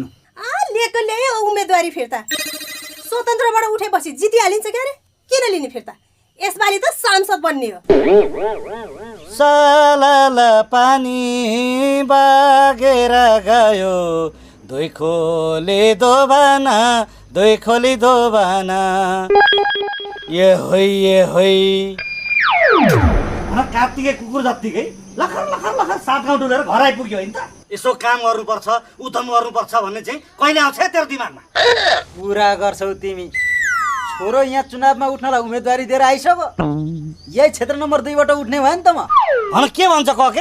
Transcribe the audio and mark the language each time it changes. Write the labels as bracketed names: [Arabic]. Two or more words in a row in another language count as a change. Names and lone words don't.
[Nepali] लिएको ल्यायो उम्मेदवारी फिर्ता। स्वतन्त्रबाट उठेपछि जितिहालिन्छ के अरे? किन लिने फिर्ता? यसपालि त सांसद बन्ने हो। सालाला पानी बागेर गयो, दुई खोली दोबाना ये होइ कार्तिके कुकुर जत्तिकै लखर लखर लखर सात गाउँ डुलेर घर आइपुग्यो होइन त। यसो काम गर्नुपर्छ उठम गर्नुपर्छ भन्ने चाहिँ कहिले आउँछ तेरो दिमागमा? पुरा गर्छौ तिमी। छोरो यहाँ चुनावमा उठ्नलाई उम्मेदवारी दिएर आइसक्यो, यही क्षेत्र नम्बर 2 बाट उठ्ने भयो नि त म। भन के भन्छ कके?